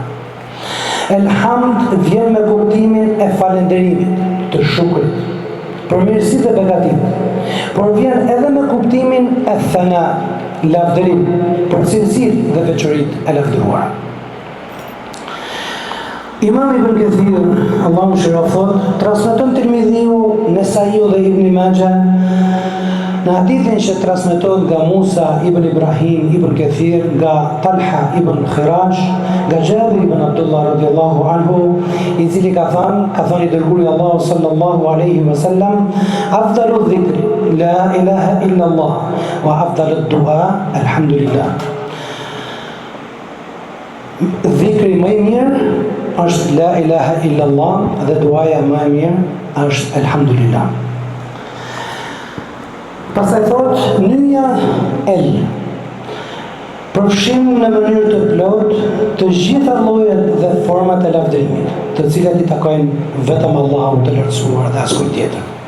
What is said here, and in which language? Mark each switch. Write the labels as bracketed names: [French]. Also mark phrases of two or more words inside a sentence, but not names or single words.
[Albanian] Elhamd vjen me kuptimin e falënderimit, të shukrit, për mirësitë e begatit, por vjen edhe me kuptimin e thana, lavdërim, për cilësitë dhe veçoritë e lavdëruara. Imam Ibn Kathir, Allahu mëshiroft, thot, transmeton Tirmidhiu, Nesaiu dhe Ibn Majah, në hadithin që transmetohet nga Musa ibn Ibrahim ibn Kathir, nga Talha ibn Khiraj, nga Jabir ibn Abdullah [Arabic] رضي الله عنه, [Albanian] I cili ka thënë I dërguari Allahu [Arabic] صلى الله عليه وسلم, أفضل الذكر لا إله إلا الله وأفضل الدعاء الحمد لله. [Albanian] Dhikri më I mirë është [Arabic] لا إله إلا الله [Albanian] dhe duaja më e mirë është alhamdulillah. Pastaj thot, nyja el përfshin në mënyrë të plotë të gjitha llojet dhe format e lavdërimit, të cilat i takojnë vetëm Allahut të lartësuar dhe askujt tjetër.